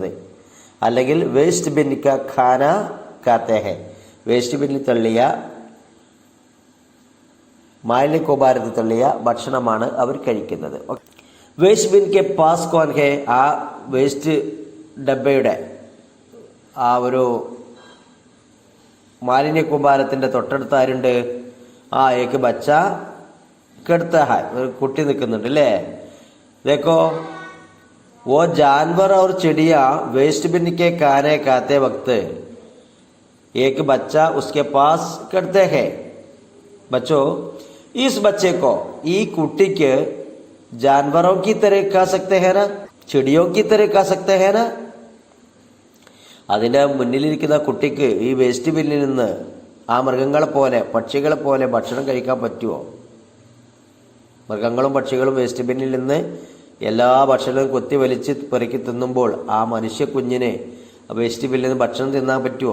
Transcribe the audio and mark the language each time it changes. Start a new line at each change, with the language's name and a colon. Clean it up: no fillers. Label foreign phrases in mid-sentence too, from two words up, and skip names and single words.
Malayalam: അല്ലെങ്കിൽ
English: waste bin
Hindi: का खाना खाते हैं,
Malayalam: വേസ്റ്റ് ബിന്നിൽ തള്ളിയ, മാലിന്യ കൂമ്പാരത്തിൽ തള്ളിയ ഭക്ഷണമാണ് അവർ കഴിക്കുന്നത്.
English: waste bin
Hindi: के पास कौन है,
Malayalam: ആ വേസ്റ്റ് ഡബ്ബയുടെ, ആ ഒരു മാലിന്യ കൂമ്പാരത്തിൻ്റെ തൊട്ടടുത്ത് ആരുണ്ട്?
Hindi: एक बच्चा खड़ा है,
Malayalam: ഒരു കുട്ടി നിൽക്കുന്നുണ്ട് അല്ലേ?
Hindi: देखो, वो जानवर और चिड़िया
English: waste bin
Hindi: के खाने खाते वक्त एक बच्चा उसके पास करते हैं. बच्चों, इस बच्चे को,
Malayalam: ഈ കുട്ടി
Hindi: के जानवरों की तरह खा सकते हैं ना, चिड़ियों की तरह खा सकते हैं ना.
Malayalam: അതിൻ്റെ മുന്നിലിരിക്കുന്ന കുട്ടിക്ക് ഈ വേസ്റ്റ് ബിന്നിൽ നിന്ന് ആ മൃഗങ്ങളെ പോലെ, പക്ഷികളെ പോലെ ഭക്ഷണം കഴിക്കാൻ പറ്റുമോ? മൃഗങ്ങളും പക്ഷികളും വേസ്റ്റ് ബിന്നിൽ നിന്ന് എല്ലാ ഭക്ഷണവും കൊത്തി വലിച്ച് പെറുക്കി തിന്നുമ്പോൾ ആ മനുഷ്യ കുഞ്ഞിനെ വേസ്റ്റ് ബിന്നിൽ നിന്ന് ഭക്ഷണം തിന്നാൻ പറ്റുമോ?